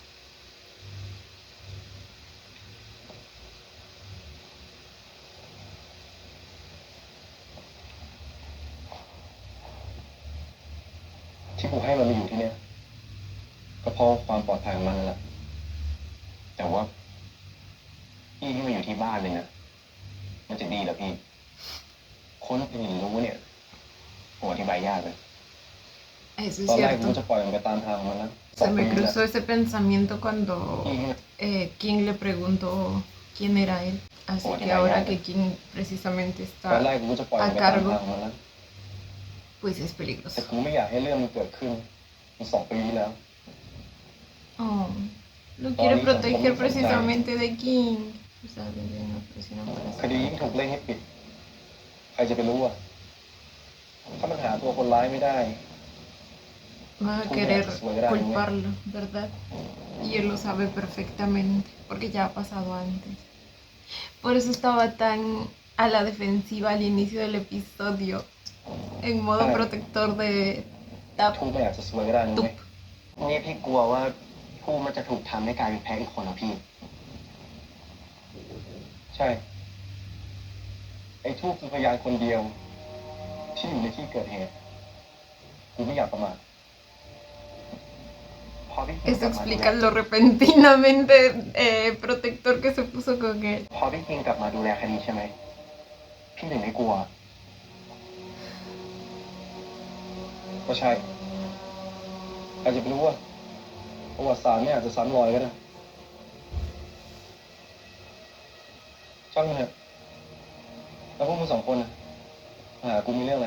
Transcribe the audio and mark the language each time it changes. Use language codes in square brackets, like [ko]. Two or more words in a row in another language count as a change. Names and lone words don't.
[th] ที่กูให้มันมาอยู่ที่เนี่ยก็เพราะความปลอดภัยของมันนั่นแหละแต่ว่าพี่ที่มาอยู่ที่บ้านเลยนะมันจะดีเหรอพี่คนอื่นรู้เนี่ยผมอธิบายยากเลย [es] Eso [th] ต [es] es [th] อนแรกกู [es] cierto. [th] จะปล่อยมันไปตามทางของมันนะ [es] Se me cruzó ese pensamiento cuando [th] พี่ [es] King le preguntó quién era él. Así que ahora que King precisamente [th] ตอนแร [es] está [th] กกูจะปล่อยมัน [es] a [th] ไปตามทาง [es] cargo, [th] ของมันนะ [es] pues es [th] แต่ [es] peligroso. [th] กูไม่อยากให้เรื่องมันเกิดขึ้นมัน2 ปีที่แล้ว [es] Oh, lo quiere proteger precisamente de King. O sea, desde una presión [th] คดียิ่งถูกเร่งให้ปิด ใครจะไปรู้อ่ะถ้ามันหาตัวคนร้ายไม่ได้ [es] Va a querer culparlo, ¿verdad? Y él lo sabe perfectamente, porque ya ha pasado antes. Por eso estaba tan a la defensiva al inicio del episodio, en modo protector de [th] ทูไม่อยากจะสวยก็ได้นะ [es] Tup. [th] นี่พี่กลัวว่าทูมันจะถูกทำให้กลายเป็นแพ้อีกคนนะพี่ ใช่ ไอ้ทูคือพยานคนเดียว ที่อยู่ในที่เกิดเหตุกูไม่อยากประมาทพอพี่ [es] Eso explica lo repentinamente protector que se puso con él. [th] พอพี่กิงกลับมาดูแลคดีใช่ไหมพี่ถึงไม่กลัว ก็ใช่อาจจะไม่รู้ว่าประวัติศาสตร์เนี่ยอาจจะซ้ำรอยก็ได้ช่างมันเถอะแล้วพวกมึงสองคนน่ะมาหากูมีเรื่องอะไร